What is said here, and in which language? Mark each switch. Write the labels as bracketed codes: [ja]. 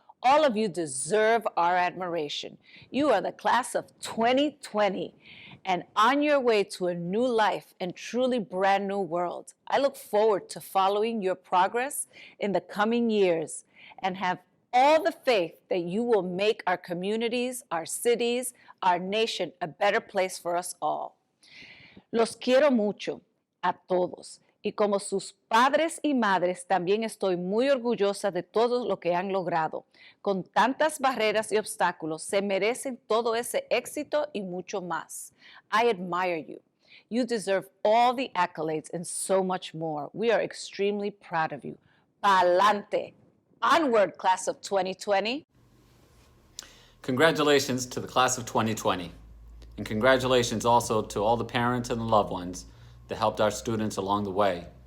[en] All of you deserve our admiration. You are the class of 2020 and on your way to a new life and truly brand new world. I look forward to following your progress in the coming years and have all the faith that you will make our communities, our cities, our nation a better place for us all. [es] Los quiero mucho a todos. Y como sus padres y madres, también estoy muy orgullosa de todo lo que han logrado. Con tantas barreras y obstáculos, se merecen todo ese éxito y mucho más. [en] I admire you. You deserve all the accolades and so much more. We are extremely proud of you. Pa'lante. Onward, class of 2020. Congratulations to the class of 2020. And congratulations also to all the parents and the loved ones that helped our students along the way.